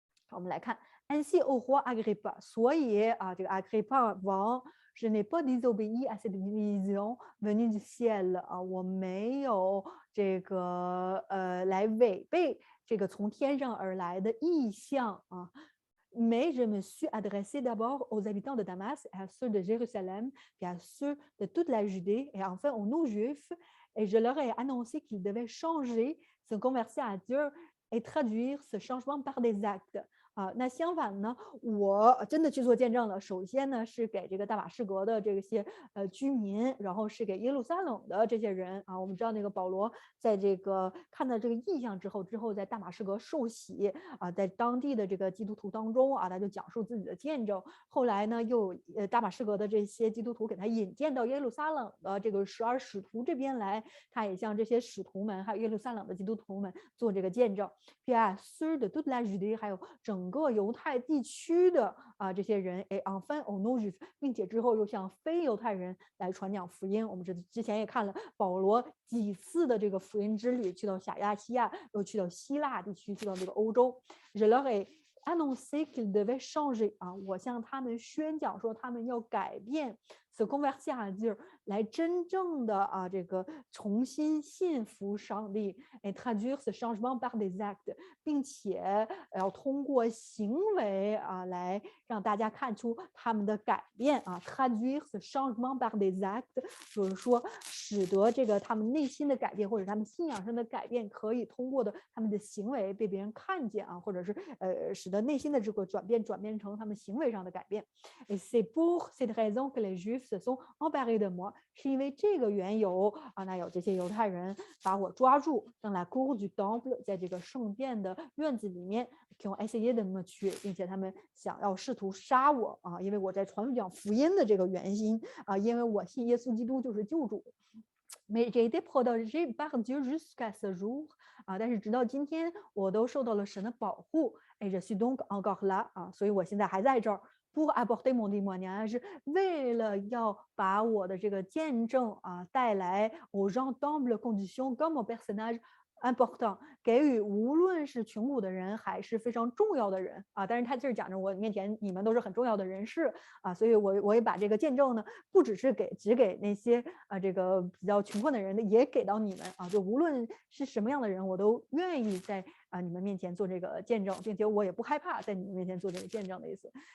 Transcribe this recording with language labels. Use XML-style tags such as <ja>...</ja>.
<zh>我们来看</zh> <fr>Ainsi au roi Agrippa，</fr> <zh>所以啊，这个 Agrippa 王</zh> <fr>je n'ai pas désobéi à cette vision venue du ciel</fr> <zh>啊，我没有这个来违背这个从天上而来的意象啊。</zh> <fr>Mais je me suis adressé d'abord aux habitants de Damas, à ceux de Jérusalem, puis à ceux de toute la Judée, et enfin aux non-juifs, et je leur ai annoncé qu'ils devaient changer, se convertir à Dieu et traduire ce changement par des actes。</fr> <zh>那相反呢，我真的去做见证了。首先呢，是给这个大马士革的这些居民，然后是给耶路撒冷的这些人啊。我们知道那个保罗在这个看到这个异象之后在大马士革受洗啊，在当地的这个基督徒当中啊，他就讲述自己的见证。后来呢，又大马士革的这些基督徒给他引荐到耶路撒冷的这个12使徒这边来，他也向这些使徒们还有耶路撒冷的基督徒们做这个见证。</zh> <fr>Puis à ceux de toute la Judée，</fr> <zh>还有整个犹太地区的这些人，</zh> <fr>et enfin aux non-juifs，</fr> <zh>并且之后又向非犹太人来传讲福音。我们之前也看了保罗几次的这个福音之旅，去到小亚细亚，又去到希腊地区，去到这个欧洲。</zh> <fr>Je leur ai annoncé qu'ils devaient changer</fr> <zh>啊，我向他们宣讲说他们要改变。</zh> <fr>se convertir à Dieu，</fr> <zh>来真正的这个重新信服上帝，</zh> <fr>et traduire ce changement par des actes，</fr> <zh>并且要通过行为来让大家看出他们的改变啊。</zh> <fr>traduire ce changement par des actes，</fr> <zh>就是说使得这个他们内心的改变或者他们信仰上的改变，可以通过的他们的行为被别人看见啊，或者是使得内心的这个转变成他们行为上的改变。</zh> <fr>Et c'est pour cette raison que les Juifs se sont emparés de moi，</fr> <zh>是因为这个缘由那有这些犹太人把我抓住，</zh> <fr>dans la cour du temple，</fr> <zh>在这个圣殿的院子里面，</zh> <fr>qui ont essayé de me tuer，</fr> <zh>并且他们想要试图杀我因为我在传讲福音的这个原因因为我信耶稣基督就是救主。</zh> <fr>Mais j'ai été protégé par Dieu jusqu'à ce jour，</fr> <zh>但是直到今天我都受到了神的保护。</zh> <fr>Et je suis donc encore là，</fr> <zh>所以我现在还在这儿。</zh> <fr>pour apporter mon témoignage，</fr> <zh>为了要把我的这个见证带来</zh> <fr>aux gens d'humble condition comme au personnage important，</fr> <zh>给予无论是穷苦的人还是非常重要的人但是他就是讲着我面前你们都是很重要的人士所以我也把这个见证呢，不只是只给那些这个比较穷困的人，也给到你们就无论是什么样的人，我都愿意在你们面前做这个见证，并且我也不害怕在你们面前做这个见证的意思。</zh>